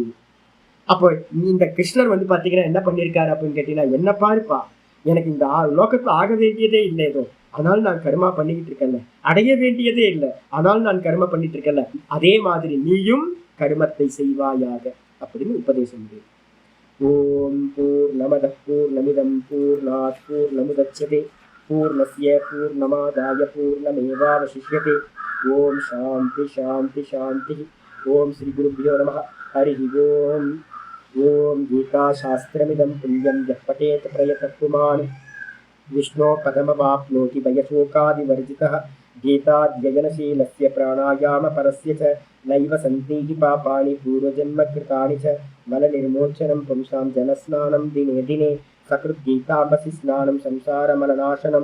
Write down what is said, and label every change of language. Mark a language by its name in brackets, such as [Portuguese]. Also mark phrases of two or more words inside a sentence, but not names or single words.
[Tamil] அப்போ இந்த கிருஷ்ணர் பாத்தீங்கன்னா என்ன பண்ணிருக்காரு அப்படின்னு கேட்டீங்கன்னா, என்ன பாருப்பா, எனக்கு இந்த லோகத்துல ஆக வேண்டியதே இல்லை, ஏதோ அதனால நான் கர்மா பண்ணிக்கிட்டு இருக்கேன்ல, அடைய வேண்டியதே இல்லை அதனால நான் கர்மா பண்ணிட்டு இருக்கேன்ல, அதே மாதிரி நீயும் கர்மத்தை செய்வாயாக அப்படின்னு உபதேசம் முடியும். [Sanskrit] ओम् पूर्णमदः पूर्णमिदं पूर्णात् पूर्णमुदच्यते पूर्णस्य पूर्णमादाय पूर्णमेवावशिष्यते. ओम् शान्तिः शान्तिः शान्तिः. ओम् श्री गुरुभ्यो नमः. हरि ओम्। ओम् गीता शास्त्रमिदं पुण्यं यः பठेत प्रयतः पुमान् विष्णो पदमवाप्नोति भयशोकादिवर्जितः. गीताध्ययनशीलस्य प्राणायामपरस्य च नैव सन्ति पापानि पूर्वजन्मकृतानि च मलनिर्मोचनं पुंसां जनस्नानं दिने दिने सकृद्गीताम्बसि स्नानं संसारमलनाशनं.